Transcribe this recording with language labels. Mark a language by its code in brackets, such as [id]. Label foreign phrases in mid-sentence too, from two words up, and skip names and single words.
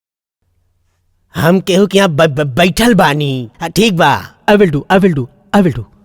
[bho] हम केहू के यहाँ बैठल बानी। ठीक बा। [en] I will do, I will do, I will do.